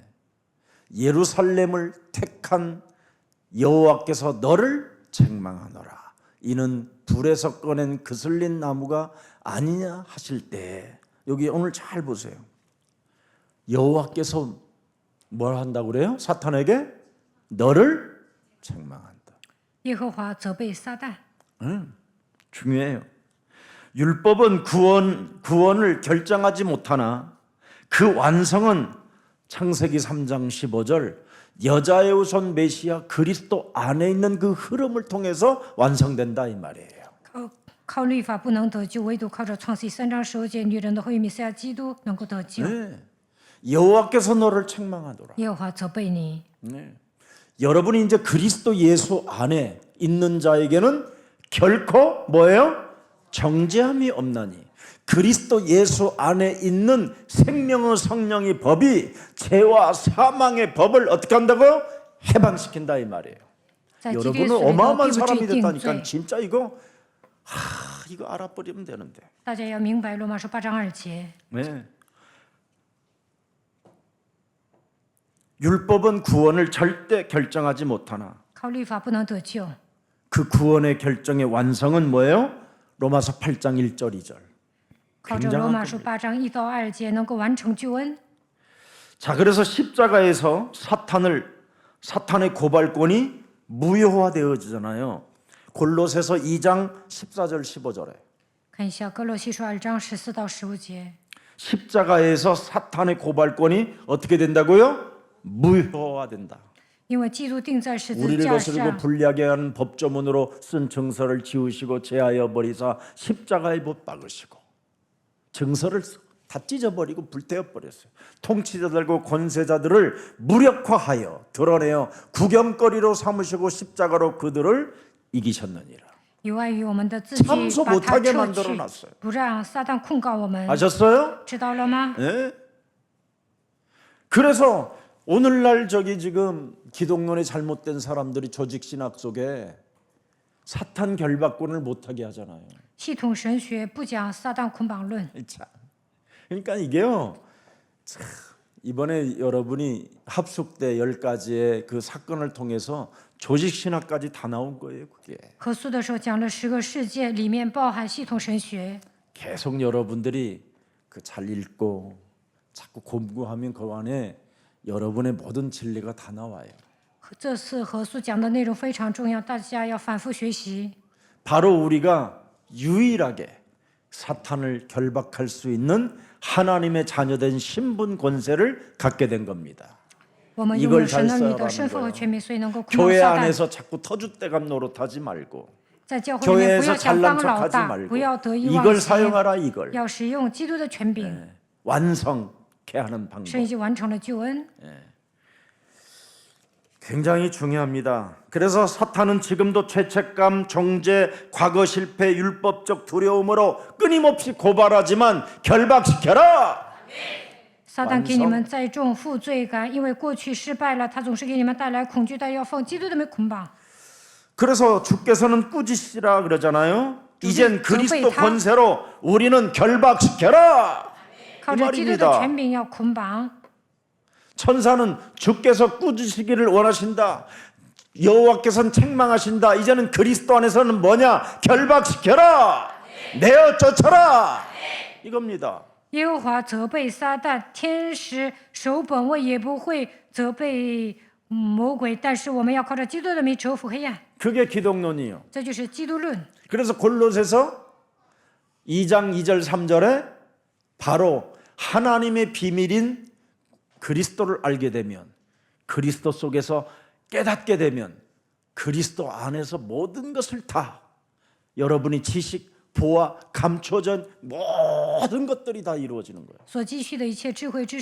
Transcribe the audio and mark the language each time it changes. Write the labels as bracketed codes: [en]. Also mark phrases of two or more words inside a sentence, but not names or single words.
[ko] 예루살렘을 택한 여호와께서 너를 책망하노라. 이는 불에서 꺼낸 그슬린 나무가 아니냐 하실 때, 여기 오늘 잘 보세요. 여호와께서 뭘 한다고 그래요? 사탄에게 너를 책망한다. [zh] 耶和华责备撒旦。 [ko] 중요해요. 율법은 구원을 결정하지 못하나 그 완성은 창세기 3장 15절 여자의 후손 메시아 그리스도 안에 있는 그 흐름을 통해서 완성된다 이 말이에요. [zh] 靠律法不能得救，唯独靠着创世3章15节女人的后裔弥赛亚基督能够得救。 [ko] 네. 여호와께서 너를 책망하더라. [zh] 耶和华责备你。 [ko] 네. 여러분이 이제 그리스도 예수 안에 있는 자에게는 결코 뭐예요? 정죄함이 없나니. 그리스도 예수 안에 있는 생명의 성령의 법이 죄와 사망의 법을 어떻게 한다고요? 해방시킨다 이 말이에요. [zh] 在基督耶 [ko] 여러분은 [zh] 稣里头 [ko] 어마어마한 [zh] 必不至 [ko] 사람이 [zh] 于定 [ko] 됐다니까 [zh] 罪。 [ko] 진짜 이거 알아버리면 되는데. [zh] 大家要明白罗马书8章2节， [ko] 네. 율법은 구원을 절대 결정하지 못하나 [zh] 靠律法不能得救。 [ko] 그 구원의 결정의 완성은 뭐예요? 로마서 8장 1절 2절. [zh] 靠着罗马书8章1到2节能够完成救恩。 [ko] 자, 그래서 십자가에서 사탄의 고발권이 무효화되어지잖아요. 골로새서 2장 14절 15절에 [zh] 看一下哥罗西书2章14到15节， [ko] 십자가에서 사탄의 고발권이 어떻게 된다고요? 무효화된다. [zh] 因为基督定在十字 [ko] 우리를 [zh] 架 [ko] 거스르고 [zh] 上， [ko] 불리하게 하는 법조문으로 쓴 증서를 지우시고 제하여 버리사 십자가에 못 박으시고 증서를 다 찢어버리고 불태워버렸어요. 통치자들과 권세자들을 무력화하여 드러내어 구경거리로 삼으시고 십자가로 그들을 이기셨느니라. [zh] 有碍于我们的自己 [ko] 참소 [zh] 把它 [ko] 못하게 [zh] 撤 [ko] 만들어 [zh] 去， [ko] 놨어요. [zh] 不让撒旦控告我们， [ko] 아셨어요? [zh] 知道了吗？ [ko] 예? 그래서 오늘날 저기 지금 기독론이 잘못된 사람들이 조직신학 속에 사탄 결박권을 못하게 하잖아요. [zh] 系统神学不讲撒旦捆绑论， [ko] 참. 그러니까 이게요. 참, 이번에 여러분이 합숙대 10가지의 그 사건을 통해서 조직신학까지 다 나온 거예요. 그게. [zh] 合宿的时候讲了10个事件，里面包含系统神学。 [ko] 계속 여러분들이 그 잘 읽고 자꾸 공부하면 그 안에 여러분의 모든 진리가 다 나와요. [zh] 这次合宿讲的内容非常重要，大家要反复学习。 [ko] 바로 우리가 유일하게 사탄을 결박할 수 있는 하나님의 자녀된 신분 권세를 갖게 된 겁니다. [zh] 我们拥 [ko] 이걸 [zh] 有神 [ko] 잘 [zh] 儿女的 [ko] 써야 [zh] 身份和 [ko] 하는 [zh] 权柄，所以能够捆绑 [ko] 교회 [zh] 撒旦。 [ko] 안에서 자꾸 터줏대감 노릇하지 말고 [zh] 在教会里面不 [ko] 교회에서 [zh] 要想 [ko] 잘난 [zh] 当老 [ko] 척하지 [zh] 大， [ko] 말고 [zh] 不要得意忘 [ko] 이걸 [zh] 形， [ko] 사용하라 이걸 [zh] 要使用基督的权柄。 [ko] 완성케 하는 방법 [zh] 神已经完成了救恩， [ko] 굉장히 중요합니다. 그래서 사탄은 지금도 죄책감, 정죄, 과거 실패, 율법적 두려움으로 끊임없이 고발하지만 결박시켜라. [zh] 撒旦给你们栽种负罪感，因为过去失败了，他总是给你们带来恐惧，但要奉基督的名捆绑。 [ko] 그래서 주께서는 꾸짖으라 그러잖아요. 이젠 그리스도 권세로 우리는 결박시켜라. [zh] 靠 [ko] 이 [zh] 着基督的 [ko] 말입니다. [zh] 权柄要捆绑。 [ko] 천사는 주께서 꾸짖으시기를 원하신다. 여호와께서는 책망하신다. 이제는 그리스도 안에서는 뭐냐? 결박시켜라. 내어 쫓아라. 이겁니다. [zh] 耶和华责备撒旦，天使守本位也不会责备魔鬼，但是我们要靠着基督的名折服黑暗， [ko] 그게 기독론이에요. [zh] 这就是基督论。 [ko] 그래서 골로새서 2장 2절 3절에 바로 하나님의 비밀인 그리스도를 알게 되면, 그리스도 속에서 깨닫게 되면 그리스도 안에서 모든 것을 다 여러분이 지식, 보아, 감춰진 모든 것들이 다 이루어지는 거예요.